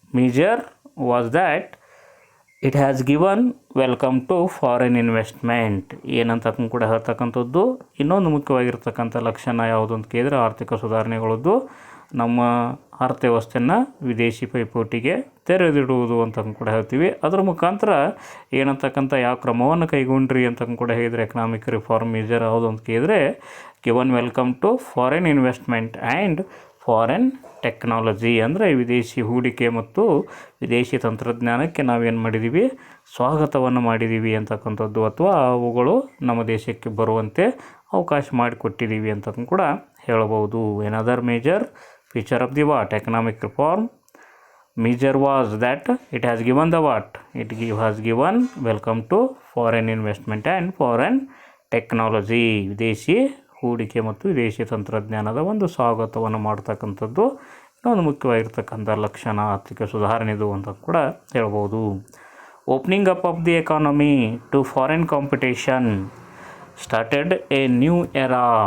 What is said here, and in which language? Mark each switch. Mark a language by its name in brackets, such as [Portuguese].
[English] Measure was that it has given welcome to foreign investment. [Kannada] ಏನಂತ ಕೂಡ ಹೇಳ್ತಕ್ಕಂಥದ್ದು ಇನ್ನೊಂದು ಮುಖ್ಯವಾಗಿರ್ತಕ್ಕಂಥ ಲಕ್ಷಣ ಯಾವುದು ಅಂತ ಕೇಳಿದರೆ, ಆರ್ಥಿಕ ಸುಧಾರಣೆಗಳದ್ದು ನಮ್ಮ ಅರ್ಥವ್ಯವಸ್ಥೆಯನ್ನು ವಿದೇಶಿ ಪೈಪೋಟಿಗೆ ತೆರೆದಿಡುವುದು ಅಂತ ಕೂಡ ಹೇಳ್ತೀವಿ. ಅದರ ಮುಖಾಂತರ ಏನಂತಕ್ಕಂಥ ಯಾವ ಕ್ರಮವನ್ನು ಕೈಗೊಂಡ್ರಿ ಅಂತ ಕೂಡ ಹೇಳಿದರೆ, ಎಕನಾಮಿಕ್ ರಿಫಾರ್ಮ್ ಮೇಜರ್ ಯಾವುದು ಅಂತ ಕೇಳಿದರೆ, [English] Given welcome to foreign investment and foreign technology. [Kannada] ಅಂದರೆ ವಿದೇಶಿ ಹೂಡಿಕೆ ಮತ್ತು ವಿದೇಶಿ ತಂತ್ರಜ್ಞಾನಕ್ಕೆ ನಾವೇನು ಮಾಡಿದ್ದೀವಿ, ಸ್ವಾಗತವನ್ನು ಮಾಡಿದ್ದೀವಿ ಅಂತಕ್ಕಂಥದ್ದು, ಅಥವಾ ಅವುಗಳು ನಮ್ಮ ದೇಶಕ್ಕೆ ಬರುವಂತೆ ಅವಕಾಶ ಮಾಡಿಕೊಟ್ಟಿದ್ದೀವಿ ಅಂತ ಕೂಡ ಹೇಳಬಹುದು. [English] Another major feature of the economic reform measure was that it has given the has given welcome to foreign investment and foreign technology. [Kannada] ವಿದೇಶಿ ಹೂಡಿಕೆ ಮತ್ತು ವಿದೇಶಿ ತಂತ್ರಜ್ಞಾನದ ಒಂದು ಸ್ವಾಗತವನ್ನು ಮಾಡ್ತಕ್ಕಂಥದ್ದು ಇನ್ನೊಂದು ಮುಖ್ಯವಾಗಿರ್ತಕ್ಕಂಥ ಲಕ್ಷಣ ಆರ್ಥಿಕ ಸುಧಾರಣೆದು ಅಂತ ಕೂಡ ಹೇಳ್ಬೋದು. [English] Opening up of the economy to foreign competition started a new era.